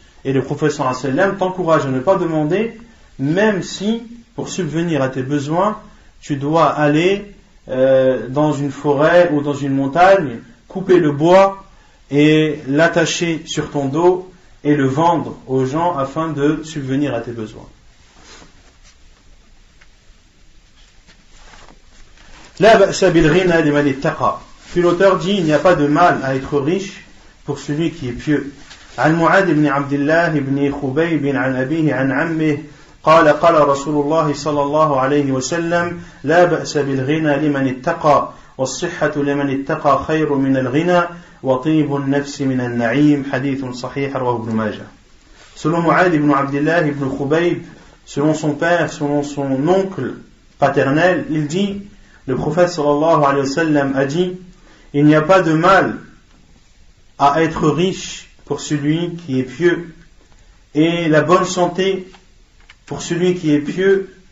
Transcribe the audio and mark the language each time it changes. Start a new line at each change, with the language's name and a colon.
French: Et le prophète sallallahu alayhi wa sallam t'encourage à ne pas demander, même si, pour subvenir à tes besoins, tu dois aller dans une forêt ou dans une montagne, couper le bois et l'attacher sur ton dos et le vendre aux gens afin de subvenir à tes besoins.
Arabic: La ba'sa bil ghina liman ittaqa.
French: Puis l'auteur dit, il n'y a pas de mal à être riche pour celui qui est pieux.
Arabic: عن معاذ بن عبد الله بن خبيب عن أبيه عن عمه قال قال رسول الله صلى الله عليه وسلم لا بأس بالغنى لمن اتقى والصحة لمن اتقى خير من الغنى وطيب النفس من النعيم حديث صحيح رواه ابن ماجه.
French: Selon Mu'adh ibn Abdullah ibn Khubayb, selon son père, selon son oncle paternel, il dit, le prophète sallallahu alayhi wa sallam a dit, il n'y a pas de mal à être riche pour celui qui est pieux, et la bonne santé pour celui qui est pieux